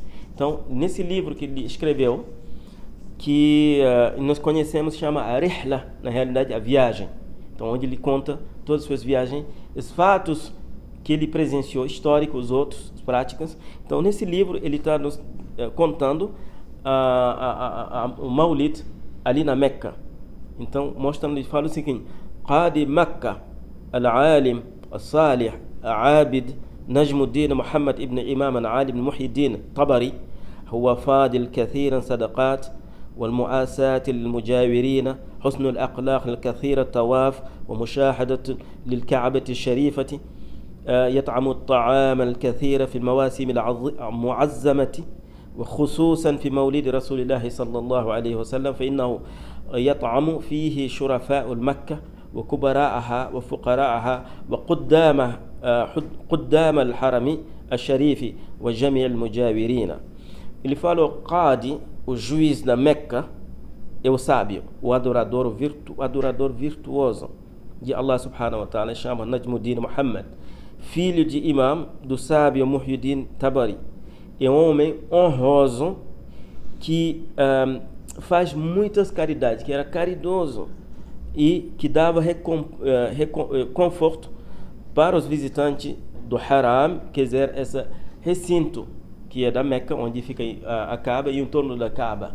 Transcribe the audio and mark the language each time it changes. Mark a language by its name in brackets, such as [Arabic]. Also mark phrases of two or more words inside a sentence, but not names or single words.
[Portuguese] Então, nesse livro que ele escreveu, que nós conhecemos, chama a Rihla, na realidade a viagem. Então, onde ele conta todas as suas viagens, os fatos que ele presenciou, históricos, outros, práticas. Então, nesse livro ele está nos contando o Maulid ali na Meca. Então, mostrando, ele fala o seguinte: [Arabic] قاضي مكة، العالم، الصالح، العابد، نجم الدين محمد بن إمام العالي بن محيي الدين طبري, هو فاضل كثيرا صدقات والمؤاساة للمجاورين، حسن الأخلاق الكثير، الطواف ومشاهدة للكعبة الشريفة، يطعم الطعام الكثير في المواسم المعظمة وخصوصا في مولد رسول الله صلى الله عليه وسلم، فإنه يطعم فيه شرفاء المكة وكبراءها وفقراءها وقدام الحرم الشريف وجميع المجاورين. [Portuguese] Ele falou Qadi, o juiz da Meca, é o sábio, o adorador virtuoso de Allah [Arabic] سبحانه وتعالى, [Portuguese] chama Najmuddin Muhammad, filho de imam do sábio Muhyiddin Tabari. É um homem honroso que faz muitas caridades, que era caridoso e que dava conforto para os visitantes do Haram, quer dizer, esse recinto que é da Meca, onde fica a Kaaba e em torno da Kaaba.